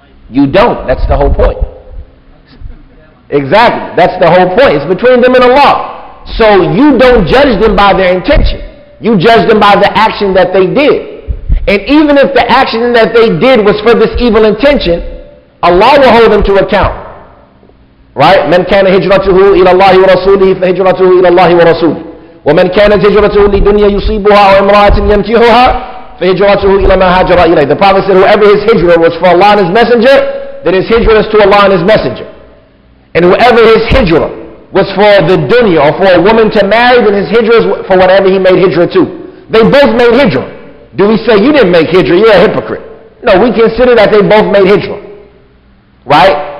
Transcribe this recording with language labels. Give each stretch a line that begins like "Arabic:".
English: You don't. That's the whole point. Exactly. That's the whole point. It's between them and Allah. So you don't judge them by their intention. You judge them by the action that they did. And even if the action that they did was for this evil intention, Allah will hold them to account. Right?
Arabic: من كان هجرته إلى الله ورسوله فهجرته إلى الله ورسوله ومن كانت هجرته لدنيا يصيبها أو امرأة ينكحها فهجرته إلى ما هاجر إليه.
English: The Prophet said, whoever his hijrah was for Allah and his messenger, then his hijrah is to Allah and his messenger. And whoever his hijrah was for the dunya or for a woman to marry, then his hijrah is for whatever he made hijrah to. They both made hijrah. Do we say you didn't make hijrah, you're a hypocrite? No, we consider that they both made hijrah. Right?